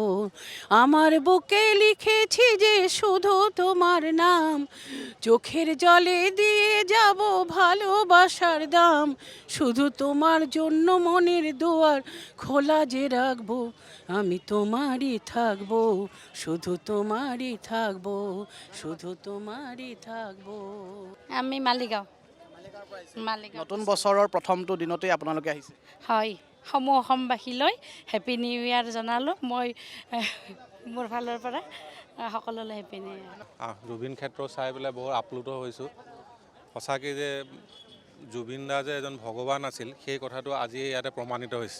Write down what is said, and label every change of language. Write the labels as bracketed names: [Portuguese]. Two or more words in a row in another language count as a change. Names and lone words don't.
[Bangla] আমার বুকে লিখেছি যে শুধু তোমার নাম, চোখের জলে দিয়ে যাব ভালোবাসার দাম, শুধু তোমার জন্য মনের দুয়ার খোলা যে রাখবো, আমি তোমারই থাকবো, শুধু তোমারই থাকবো, শুধু তোমারই থাকবো। [Assamese] আমি মালিগাঁও। নতুন বছৰৰ প্ৰথমটো দিনতেই আপোনালোকে আহিছে। হয়, সমূহ অসমবাসীলৈ [English] Happy New Year [Assamese] জনালোঁ মই মোৰ ফালৰ পৰা সকলোলৈ [English] Happy New Year. [Assamese] জুবিন ক্ষেত্ৰ চাই পেলাই বহুত আপ্লুত হৈছোঁ। সঁচাকৈ যে জুবিন দা যে এজন ভগৱান আছিল সেই কথাটো আজি ইয়াতে প্ৰমাণিত হৈছে।